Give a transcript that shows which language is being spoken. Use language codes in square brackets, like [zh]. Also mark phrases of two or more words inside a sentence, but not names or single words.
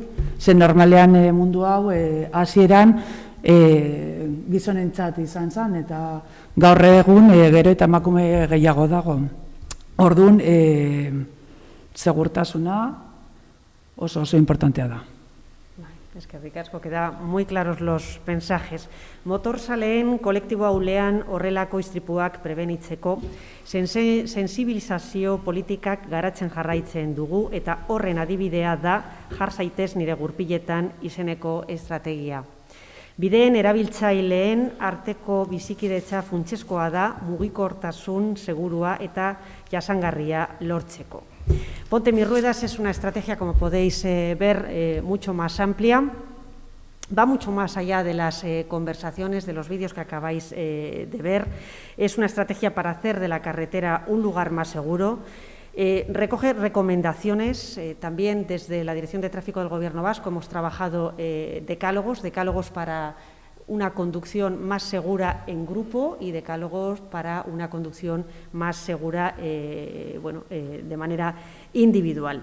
[eu] Ze normalean mundu hau hasieran gizonentzat izan zen, eta gaur egun gero eta emakume gehiago dago. Orduan, segurtasuna oso importantea da. Eskerrik asko, [es] queda muy claros los mensajes. [eu] Motorzaleen kolektiboa ulean horrelako istripuak prebenitzeko sensibilizazio politikak garatzen jarraitzen dugu eta horren adibidea da jar zaitez nire gurpiletan izeneko estrategia. Bideen erabiltzaileen arteko bizikidetza funtsezkoa da mugikortasun segurua eta jasangarria lortzeko. [es] Ponte mis ruedas es una estrategia, como podéis ver, mucho más amplia. Va mucho más allá de las conversaciones, de los vídeos que acabáis de ver. Es una estrategia para hacer de la carretera un lugar más seguro. Recoge recomendaciones, también desde la Dirección de Tráfico del Gobierno Vasco hemos trabajado decálogos para una conducción más segura en grupo y decálogos para una conducción más segura de manera individual.